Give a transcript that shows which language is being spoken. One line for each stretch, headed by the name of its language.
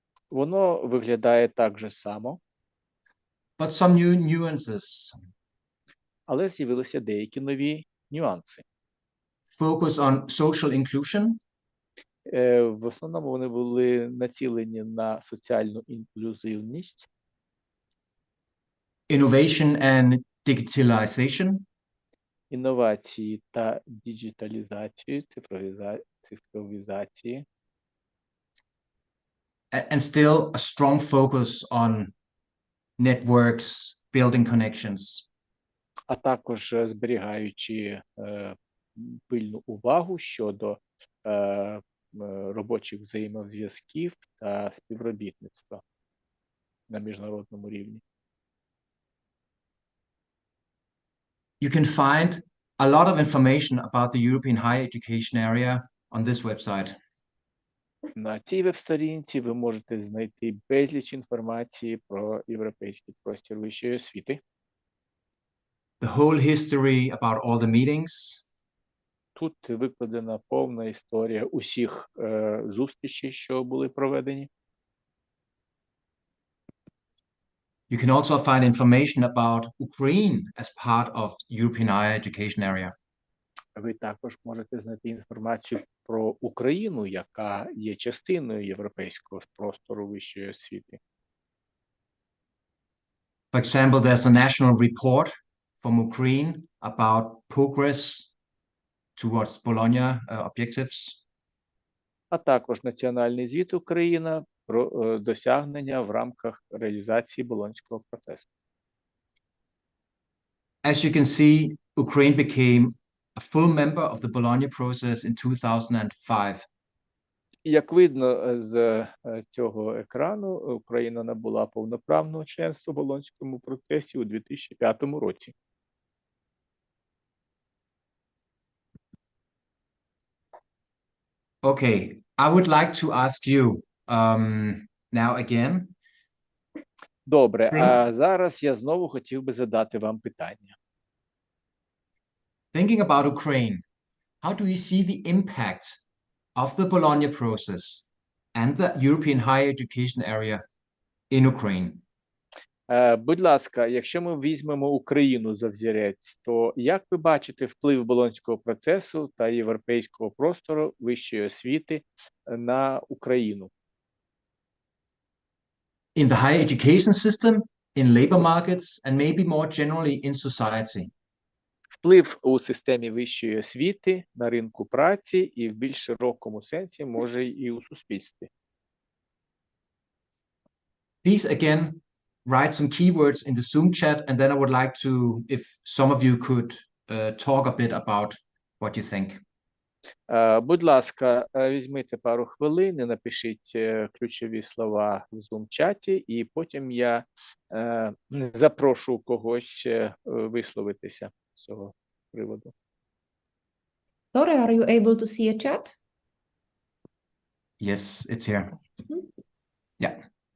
Ukrainian: Воно виглядає так же само,
English: but some new nuances.
Ukrainian: але з'явилися деякі нові нюанси.
English: Focus on social inclusion,
Ukrainian: В основному вони були націлені на соціальну інклюзивність,
English: innovation and digitalization,
Ukrainian: інновації та діджиталізацію, цифровізації,
English: and still a strong focus on networks, building connections.
Ukrainian: а також зберігаючи пильну увагу щодо робочих взаємозв'язків та співробітництва на міжнародному рівні.
English: You can find a lot of information about the European higher education area on this website.
Ukrainian: На цій веб-сторінці ви можете знайти безліч інформації про європейський простір вищої освіти.
English: The whole history about all the meetings,
Ukrainian: Тут викладена повна історія усіх зустрічей, що були проведені.
English: you can also find information about Ukraine as part of European higher education area.
Ukrainian: Ви також можете знайти інформацію про Україну, яка є частиною європейського простору вищої освіти.
English: For example, there's a national report from Ukraine about progress towards Bologna objectives.
Ukrainian: А також національний звіт України про досягнення в рамках реалізації Болонського процесу.
English: As you can see, Ukraine became a full member of the Bologna process in 2005.
Ukrainian: Як видно з цього екрану, Україна набула повноправного членства в Болонському процесі у 2005 році.
English: Okay, I would like to ask you now again.
Ukrainian: Добре, а зараз я знову хотів би задати вам питання.
English: Thinking about Ukraine, how do you see the impact of the Bologna process and the European higher education area in Ukraine?
Ukrainian: Будь ласка, якщо ми візьмемо Україну за взірець, то як ви бачите вплив Болонського процесу та європейського простору вищої освіти на Україну?
English: In the higher education system, in labor markets, and maybe more generally in society?
Ukrainian: Вплив у системі вищої освіти, на ринку праці і в більш широкому сенсі, може, і у суспільстві.
English: Please again write some keywords in the Zoom chat, and then I would like to, if some of you could talk a bit about what you think.
Ukrainian: Будь ласка, візьмите пару хвилин і напишіть ключові слова в Zoom-чаті, і потім я запрошу когось висловитися з цього приводу.
English: Tore, are you able to see a chat? Yes, it's here. Yeah.